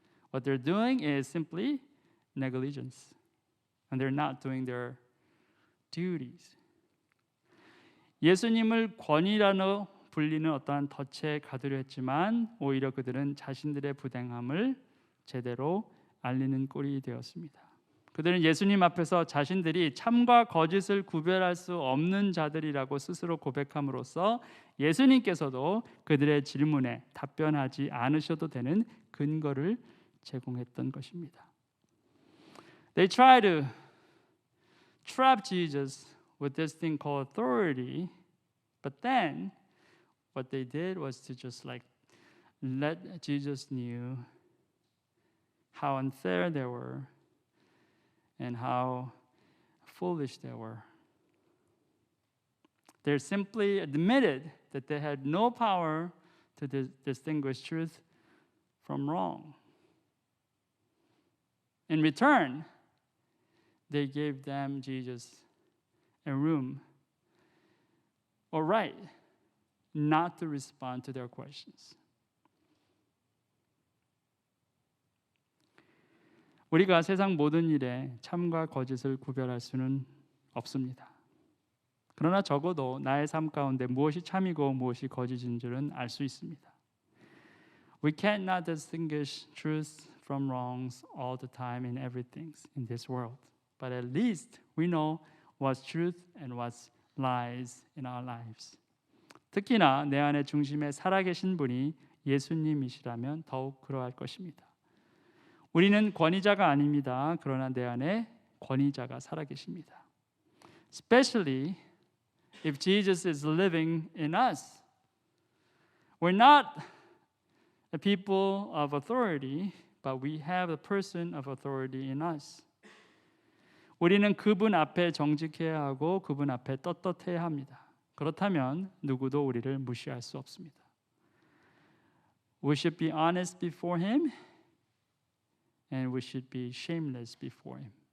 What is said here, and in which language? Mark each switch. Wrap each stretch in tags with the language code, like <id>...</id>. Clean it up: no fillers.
<en>What they're doing is simply negligence, and they're not doing their duties.</en> <ko>예수님을 권위라고 불리는 어떠한 덫에 가두려 했지만 오히려 그들은 자신들의 부당함을 제대로 알리는 꼴이 되었습니다. 그들은 예수님 앞에서 자신들이 참과 거짓을 구별할 수 없는 자들이라고 스스로 고백함으로써 예수님께서도 그들의 질문에 답변하지 않으셔도 되는 근거를 제공했던 것입니다.</ko> <en>They try to trap Jesus with this thing called authority, but then what they did was to just like let Jesus knew how unfair they were and how foolish they were. They simply admitted that they had no power to distinguish truth from wrong. In return, they gave them, Jesus, a room or right not to respond to their questions.</en> <ko>우리가 세상 모든 일에 참과 거짓을 구별할 수는 없습니다. 그러나 적어도 나의 삶 가운데 무엇이 참이고 무엇이 거짓인 줄은 알 수 있습니다.</ko> <en>We cannot distinguish truth from wrongs all the time in everything in this world. But at least we know what's truth and what's lies in our lives.</en> <ko>특히나 내 안의 중심에 살아계신 분이 예수님이시라면 더욱 그러할 것입니다. 우리는 권위자가 아닙니다. 그러나 내 안에 권위자가 살아계십니다.</ko> <en>Especially if Jesus is living in us. We're not a people of authority, but we have a person of authority in us.</en> <ko>우리는 그분 앞에 정직해야 하고 그분 앞에 떳떳해야 합니다. 그렇다면 누구도 우리를 무시할 수 없습니다.</ko> <en>We should be honest before Him, and we should be shameless before Him.</en>